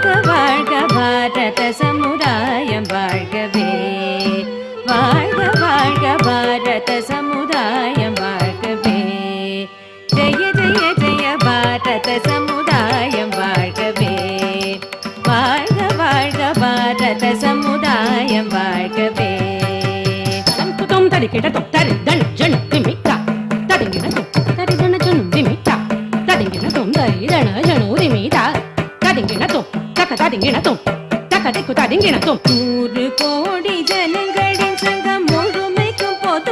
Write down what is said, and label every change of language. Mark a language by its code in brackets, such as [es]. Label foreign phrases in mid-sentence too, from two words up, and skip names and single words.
[ta] வாழ்க [sa] भारत समुदायं [ta] வாழ்கவே வாழ்க வாழ்க [sa] भारत समुदायं [ta] வாழ்கவே [sa] जय जय जय भारत समुदायं [ta] வாழ்கவே வாழ்க வாழ்க [sa] भारत समुदायं [ta] வாழ்கவே தரிக்கிடத்தும் தரிதன் ஜனு திமிட்டா தடிங்கிடத்தும் தரிதன ஜனு திமிட்டா தடிங்கிடத்தும் தரிதன ஜனு திமிட்டா தடிங்கிடத்தும் தக்க தடிங்கிடத்தும் தக்க திக்கு தடிங்கிடத்தும் 100 கோடி ஜனங்களின் சங்கம் முழுமைக்கும் பொது